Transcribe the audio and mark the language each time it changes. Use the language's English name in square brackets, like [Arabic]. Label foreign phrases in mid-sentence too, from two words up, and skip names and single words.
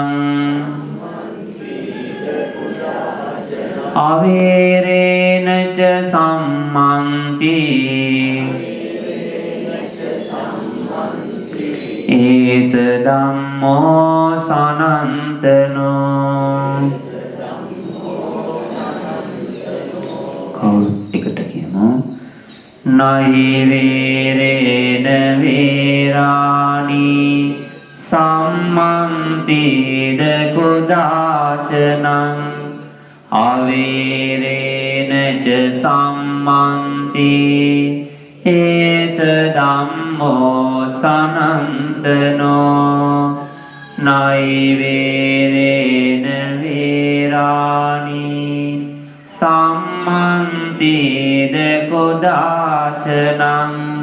[Pali] අවේරේන ච සම්මන්ති ඒස ධම්මෝ සනන්තනෝ [Sinhala] කවුරුත් එකට කියමු [Pali] නයි වේරේන වේරාණී සම්මන්තිද කුදාචනං අවීරේනච සම්මන්ති ඒස ධම්මෝ සනන්තනෝ නයිවේරේන වේරාණි සම්මන්තිද කුදාචනං